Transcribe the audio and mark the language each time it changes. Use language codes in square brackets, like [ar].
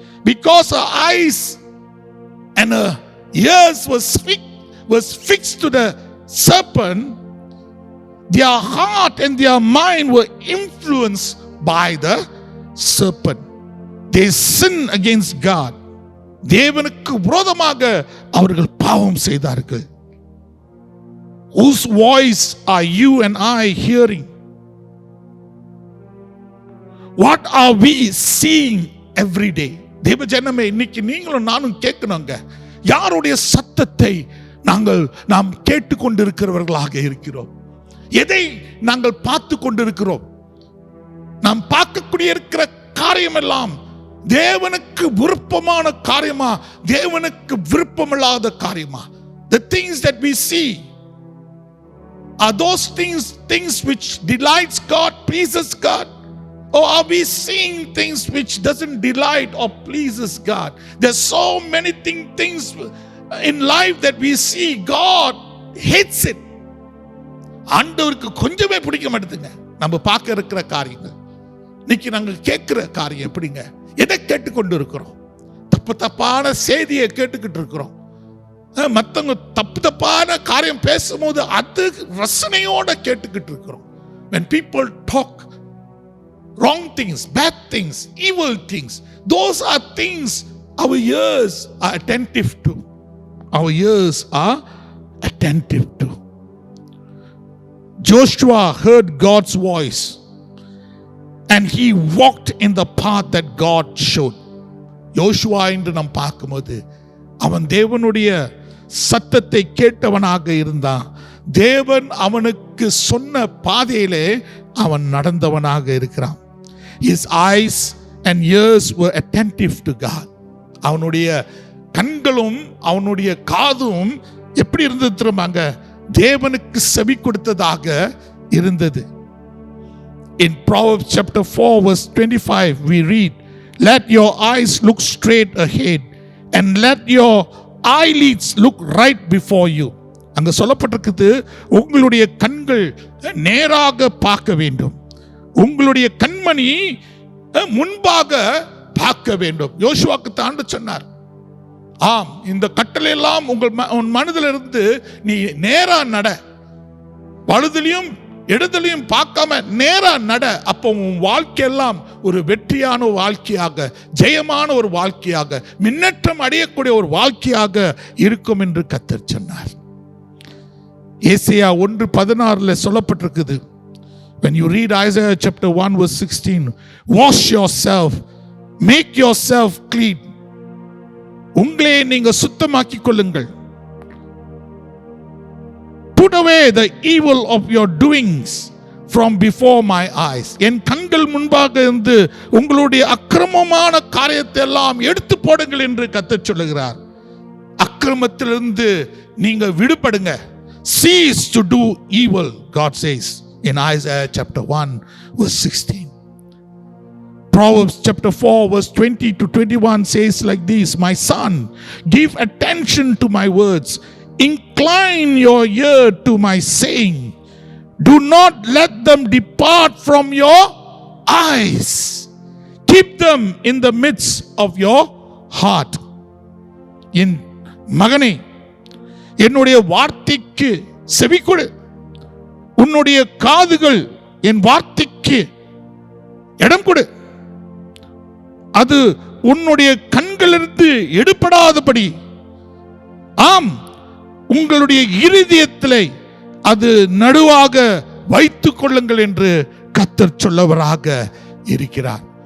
[en] Because her eyes and her ears was fixed to the serpent, their heart and their mind were influenced by the serpent. They sinned against God. [ta] தேவனுக்கு விரோதமாக அவர்கள் பாவம் செய்தார்கள். [en] Whose voice are you and I hearing? What are we seeing every day? [ta] தேவ ஜனமே, இன்னைக்கு நீங்களும் நானும் கேட்கணுங்க, யாருடைய சத்தத்தை நாம் கேட்டுக்கொண்டிருக்கிறவர்களாக இருக்கிறோம்? எதை நாங்கள் பார்த்து கொண்டிருக்கிறோம்? நாம் பார்க்கக்கூடிய இருக்கிற காரியம் எல்லாம் தேவனுக்கு விருப்பமான காரியமா, தேவனுக்கு விருப்பமில்லாத காரியமா? [en] The things that we see, are those things which delights God, pleases God? Or are we seeing things which doesn't delight or pleases God? There's so many things in life that we see God hates it. [ta] ஆண்டவருக்கு கொஞ்சமே பிடிக்க மாட்டேங்குங்க நம்ம பார்க்க இருக்கிற காரியங்கள். இன்னைக்கு நாங்கள் கேட்கிற காரியம் எப்படிங்க? எதை கேட்டுக்கொண்டு இருக்கிறோம்? தப்பான செய்தியை கேட்டுக்கிட்டு இருக்கிறோம். மற்றவங்க தப்பான காரியம் பேசும்போது அது ரசனையோட கேட்டுக்கிட்டு இருக்கிறோம். [en] When people talk wrong things, bad things, evil things, those are things our ears are attentive to. Our ears are attentive to. Joshua heard God's voice and he walked in the path that God showed. [ta] யோசுவா என்று நாம் பார்க்கும்போது அவன் தேவனுடைய சத்தத்தை கேட்டவனாக இருந்தான். தேவன் அவனுக்கு சொன்ன பாதையிலே அவன் நடந்தவனாக இருக்கிறான். [en] His eyes and ears were attentive to God. [ta] அவனுடைய கண்களும் அவனுடைய காதும் எப்படி இருந்தது தெரியுமாங்க? தேவனுக்கு செவி கொடுத்ததாக இருந்தது. [en] In Proverbs chapter 4 verse 25 we read, let your eyes look straight ahead and let your eyelids look right before you. [ta] அங்க சொல்லப்பட்டிருக்குது, உங்களுடைய கண்கள் நேராக பார்க்க வேண்டும், உங்களுடைய கண்மணி முன்பாக பார்க்க வேண்டும். யோசுவாக்கு தாண்டு சொன்னார், ஆம், இந்த கட்டளை எல்லாம் உன் மனதில் இருந்து நீ நேரா நட, வலதுலையும் இடதுலையும் பார்க்காம நேரா நட. அப்போ உன் வாழ்க்கையெல்லாம் ஒரு வெற்றியான வாழ்க்கையாக, ஜெயமான ஒரு வாழ்க்கையாக, முன்னேற்றம் அடையக்கூடிய ஒரு வாழ்க்கையாக இருக்கும் என்று கர்த்தர் சொன்னார். ஏசாயா 1:16 சொல்லப்பட்டிருக்குது, [en] when you read Isaiah chapter 1 verse 16, wash yourself, make yourself clean. [ta] உங்களை நீங்க சுத்தமாக்கிக் கொள்ளுங்கள். [en] Put away the evil of your doings from before my eyes. [ta] என் கண்கள் முன்பாக இருந்து உங்களுடைய அக்கிரமமான காரியத்தை எல்லாம் எடுத்து போடுங்கள் என்று கர்த்தர் சொல்லுகிறார். அக்கிரமத்திலிருந்து நீங்க விடுபடுங்க. [en] Cease to do evil, God says in Isaiah chapter 1 verse 16. Proverbs chapter 4 verse 20 to 21 says like this, my son, give attention to my words, incline your ear to my saying, do not let them depart from your eyes, keep them in the midst of your heart. [ta] என் மகனே, என்னுடைய வார்த்தைக்கு செவி கொடு, உன்னுடைய காதுகள் என் வார்த்தைக்கு இடம் கொடு, அது உன்னுடைய கண்களிலிருந்து எடுபடாதபடி, ஆம், உங்களுடைய இருதயத்திலே அது நடுவாக வைத்துக் கொள்ளுங்கள் என்று கர்த்தர் சொல்லவராக இருக்கிறார்.